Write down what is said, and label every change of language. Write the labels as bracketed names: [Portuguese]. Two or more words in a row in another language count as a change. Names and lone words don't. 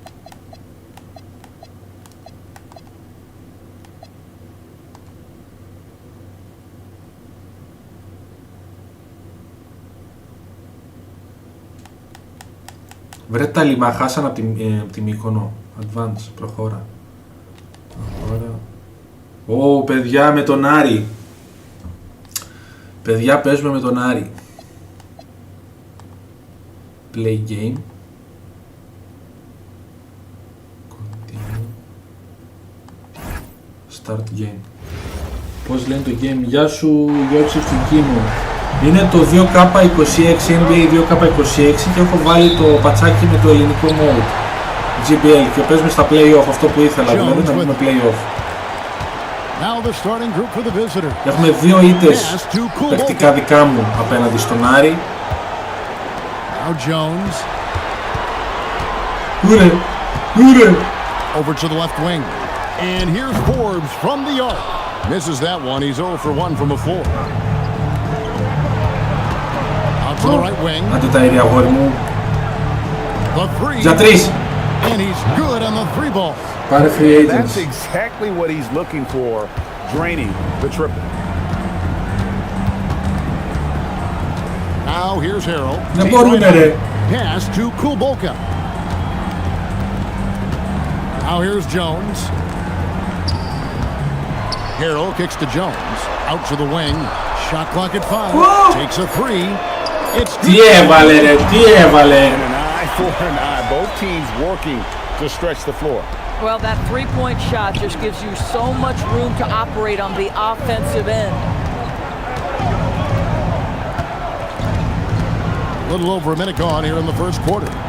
[Greek] Βρε τα λιμά, χάσαν από τη Μύκονο. Advance, προχώρα. Ω, παιδιά, με τον Άρη. Παιδιά, παίζουμε με τον Άρη. [English] Play game. Continue. Start game. [Greek] Πώς λένε το game? Γεια σου, Γιώργη Ευθυκίνου. Είναι το 2K26, NBA 2K26 και έχω βάλει το πατσάκι με το ελληνικό mode GBL και παίζουμε στα play-off, αυτό που ήθελα, δηλαδή να βγούμε play-off. Έχουμε 2 ήττες παικτικά δικά μου απέναντι στον Άρη. Ούρε! [English] Over to the left wing. And here's Forbes from the arc. Misses that one. He's 0 for 1 from the floor. Out to the right wing. [Greek] Άντε τα ήρια, αγόρι μου. [English] The three. [Greek] Για 3. [English] And he's good on the 3 ball. [Greek] Πάρε [English] free agents. That's exactly what he's looking for, draining the triple. Now here's Harrell. [Greek] Δεν μπορούμε, ρε. [English] Pass to Kulboka. Now here's Jones. Harrell kicks to Jones. Out to the wing. Shot clock at 5. Whoa. Takes a 3. It's [Greek] τι έβαλε, ρε, τι έβαλε. [English] And an eye for an eye. Both teams working to stretch the floor. Well, that three-point shot just gives you so much room to operate on the offensive end. A little over a minute gone here in the first quarter.